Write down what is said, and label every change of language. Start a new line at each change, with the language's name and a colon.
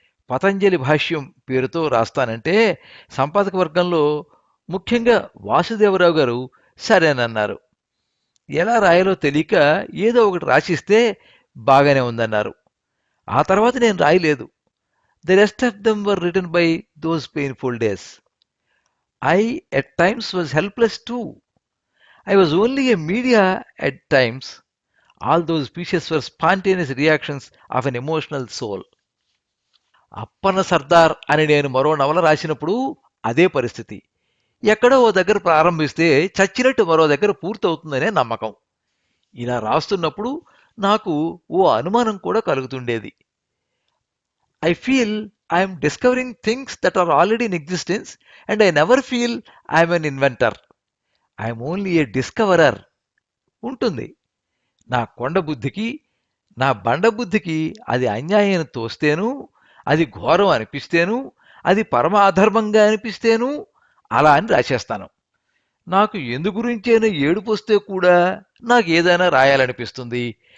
Telugu: పతంజలి భాష్యం పేరుతో రాస్తానంటే సంపాదక వర్గంలో ముఖ్యంగా వాసుదేవరావు గారు సరేనన్నారు. ఎలా రాయాలో తెలియక ఏదో ఒకటి రాసిస్తే బాగానే ఉందన్నారు. ఆ తర్వాత నేను రాయలేదు.
English: The rest of them were written by those painful days. I at times was helpless too. I was only a media at times. All those pieces were spontaneous reactions of an emotional soul.
Telugu: Appanna Sardar అని నేను మరో నవల రాసినప్పుడు అదే పరిస్థితి. ఎక్కడో ఓ దగ్గర ప్రారంభిస్తే చచ్చినట్టు మరో దగ్గర పూర్తవుతుందనే నమ్మకం. ఇలా రాస్తున్నప్పుడు నాకు ఓ అనుమానం కూడా కలుగుతుండేది.
English: I feel I am discovering things that are already in existence and I never feel I am an inventor. I am only a discoverer.
Telugu: ఉంటుంది. నా కొండ బుద్ధికి, నా బండ బుద్ధికి అది అన్యాయం తోస్తేను, అది ఘోరం అనిపిస్తేను, అది పరమ అధర్మంగా అనిపిస్తేను అలా అని రాసేస్తాను. నాకు ఎందు గురించైనా ఏడుపొస్తే కూడా నాకు ఏదైనా రాయాలనిపిస్తుంది.